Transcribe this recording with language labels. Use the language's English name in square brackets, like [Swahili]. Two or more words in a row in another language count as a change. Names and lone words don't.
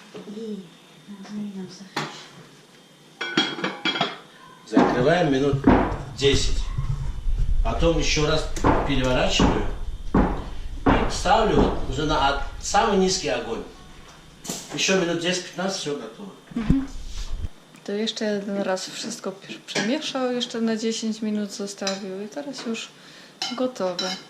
[Russian] Закрываем минут 10. Потом еще раз переворачиваю и ставлю вот уже на самый низкий огонь. Еще минут 10-15, все готово. [Polish] To jeszcze jeden raz wszystko przemieszał, jeszcze na 10 minut zostawił i teraz już gotowe.